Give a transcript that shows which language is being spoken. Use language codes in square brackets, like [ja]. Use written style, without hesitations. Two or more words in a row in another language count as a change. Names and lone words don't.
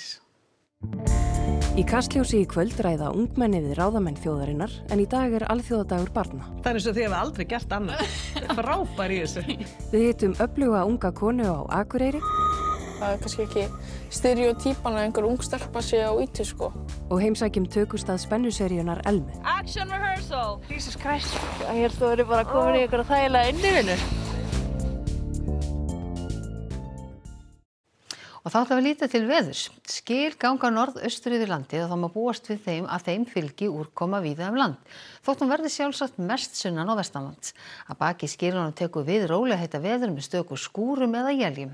[is] Í Kastljósi í kvöld ræða ungmenni við ráðamenn þjóðarinnar, en í dag er alþjóðadagur barna. Það eins og þið hefur aldrei gert annað. Frábær í þessu. Við hittum öfluga unga konu á Akureyri. Það er kannski ekki stereotypan að einhver ung stelpa sé á íti, sko. Og heimsækjum tökustað spennuseríunar Elmu. [en] Action rehearsal! Jesus Christ. [is] Ég held þú verið bara komin í einhverja þægilega innifinu. Og þá ætlum við lítið til veðurs. Skil ganga norðaustur yfir landið og þá má búast við að þeim fylgi úrkoma víða land. Þótt hún verði sjálfsagt mest sunnan og vestanlands. Að baki skilunum tekur við rólegheita veður með stöku skúrum eða éljum.